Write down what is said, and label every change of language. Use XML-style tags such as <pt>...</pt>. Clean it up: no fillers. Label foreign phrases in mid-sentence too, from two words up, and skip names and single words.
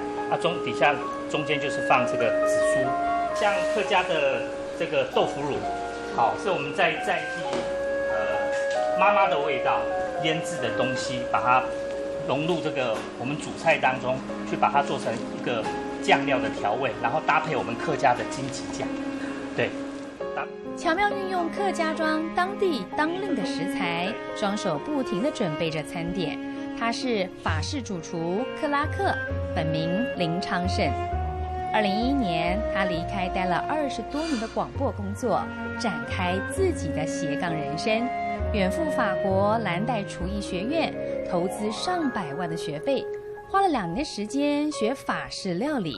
<zh>底下中間就是放這個紫蘇，像客家的這個豆腐乳，是我們在地媽媽的味道醃製的東西，把它融入這個我們主菜當中，去把它做成一個醬料的調味，然後搭配我們客家的金桔醬，對。巧妙运用客家庄当地当令的食材，双手不停地准备着餐点。他是法式主厨克拉克，本名林昌盛。2011年，他离开待了20多年的广播工作，展开自己的斜杠人生，远赴法国蓝带厨艺学院，投资上百万的学费，花了2年的时间学法式料理。</zh>